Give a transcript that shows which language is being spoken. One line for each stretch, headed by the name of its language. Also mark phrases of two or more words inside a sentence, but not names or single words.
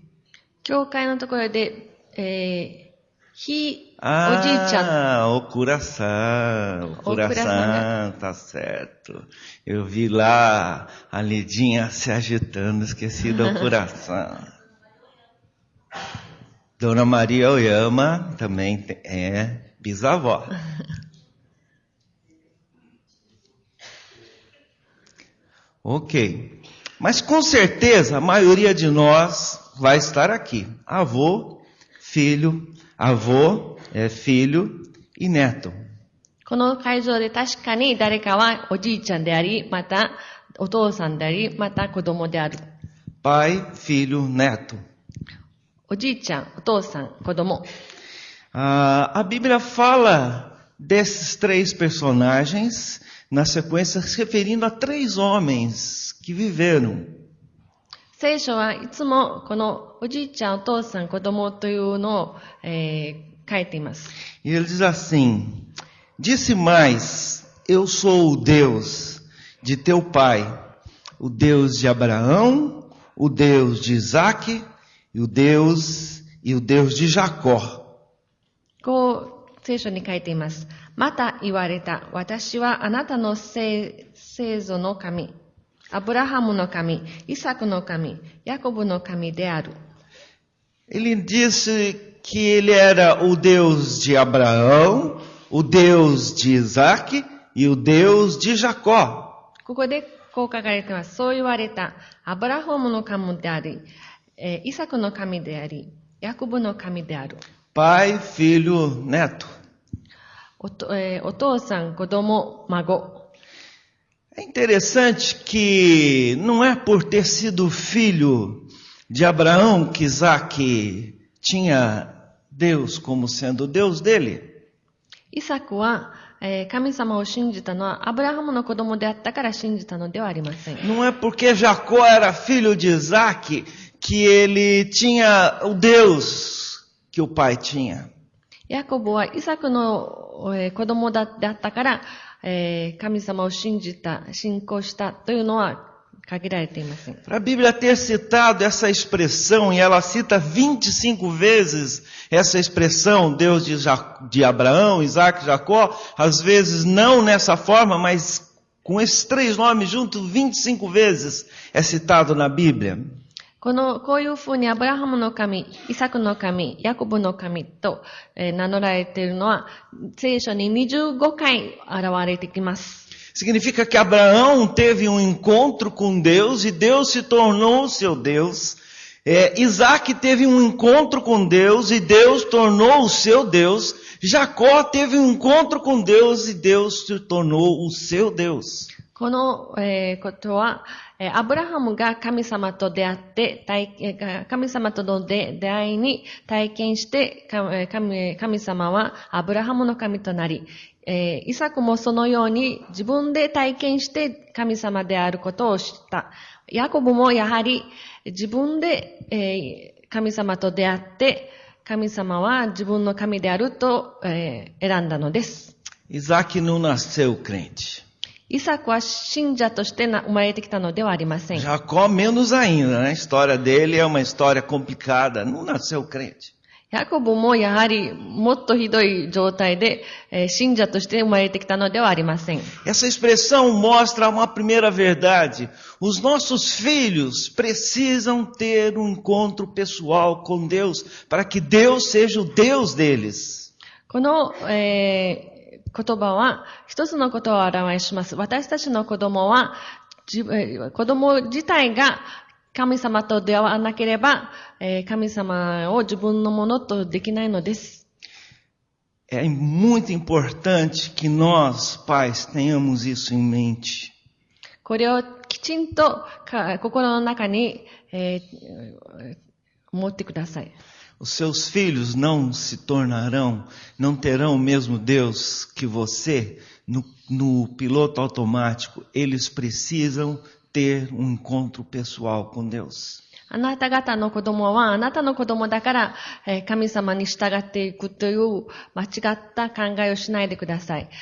Japanese: 教会のところで、おじいちゃん。
Portuguese: O coração, tá certo. Eu vi lá a Lidinha se agitando, esqueci do coração. Dona Maria Oyama também é bisavó. Ok. Mas com certeza a maioria de nós vai estar aqui. Avô, filho e neto.
Japanese: この会場で確かに誰かはおじいちゃんであり、またお父さんであり、また子供である。
Portuguese: Pai, filho, neto.
Japanese: おじいちゃん、お父さん、子供。
Portuguese: A Bíblia fala desses três personagens na sequência, se referindo a três homens que viveram.
Japanese: 聖書はいつもこのおじいちゃん、お父さん、子供というのを、書いています。
Portuguese: E ele diz assim: Disse mais: eu sou o Deus de teu pai, o Deus de Abraão, o Deus de Isaque e o Deus de Jacó.
Japanese: こう聖書に書いています。また言われた。私はあなたの聖祖の神、アブラハムの神、イサクの神、ヤコブの神である。
Portuguese: Ele disse que ele era o Deus de Abraão, o Deus de Isaque e o Deus de Jacó.
Japanese: ここでこう書かれています。そう言われた。アブラハムの神であり、イサクの神であり、ヤコブの神である。
Portuguese: Pai, filho, neto.
Japanese: お父さん、子供、孫。
Portuguese: É interessante que não é por ter sido filho de Abraão que Isaque tinha Deus como sendo o Deus dele.
Japanese: イサクは、神様を信じたのはアブラハムの子供であったから信じたのではありません。
Portuguese: Não é porque Jacó era filho de Isaque que ele tinha o Deus que o pai tinha.
Japanese: ヤコブはイサクの子供であったから、神様を信仰したというのは限られていません。
Portuguese: Para a Bíblia ter citado essa expressão, e ela cita 25 vezes essa expressão, Deus de Abraão, Isaque, Jacó, às vezes não nessa forma, mas com esses três nomes juntos, 25 vezes é citado na Bíblia.
Japanese: こういうふうにアブラハムの神、イサクの神、ヤコブの神と、名乗られているのは、聖書に25回現れてきます。
Portuguese: Significa que Abraão teve um encontro com Deus e Deus se tornou o seu Deus. Isaque teve um encontro com Deus e Deus tornou o seu Deus. Jacó teve um encontro com Deus e Deus se tornou o seu Deus.
Japanese: この、ことは、アブラハムが神様と出会って、神様との出会いに体験して、神様はアブラハムの神となり、イサクもそのように自分で体験して神様であることを知った。ヤコブもやはり自分で、神様と出会って、神様は自分の神であると、選んだのです。
Portuguese: Isaque não nasceu crente.
Japanese: イサクは信者として生まれてきたのではありません。
Portuguese: Jacó menos ainda, né? A história dele é uma história complicada. Não nasceu crente.
Japanese: ヤコブもやはりもっとひどい状態で、信者として生まれてきたのではありません。
Portuguese: Essa expressão mostra uma primeira verdade. Os nossos filhos precisam ter um encontro pessoal com Deus para que Deus seja o Deus deles.
Japanese: この、言葉は一つのことを表します。私たちの子供は、子供自体が神様と出会わなければ、神様を自分のものとできないのです。
Portuguese: É muito importante que nós, pais, tenhamos isso em mente.
Japanese: これをきちんと心の中に、持ってください。
Portuguese: Os seus filhos não terão o mesmo Deus que você no piloto automático. Eles precisam ter um encontro pessoal com Deus.
Japanese: あなた方の子供はあなたの子供だから、神様に従っていくという間違った考えをしないでください。